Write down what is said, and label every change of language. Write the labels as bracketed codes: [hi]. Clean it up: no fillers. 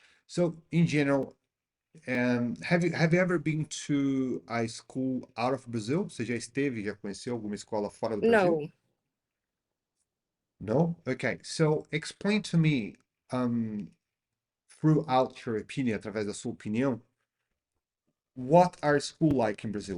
[en] So, in general, have you ever been to a school out of Brazil? [pt] Você já esteve, já conheceu alguma escola fora do Brasil? [en] No. No? Okay. So, explain to me, throughout your opinion, [pt] através da sua opinião, [en] what are school like in Brazil?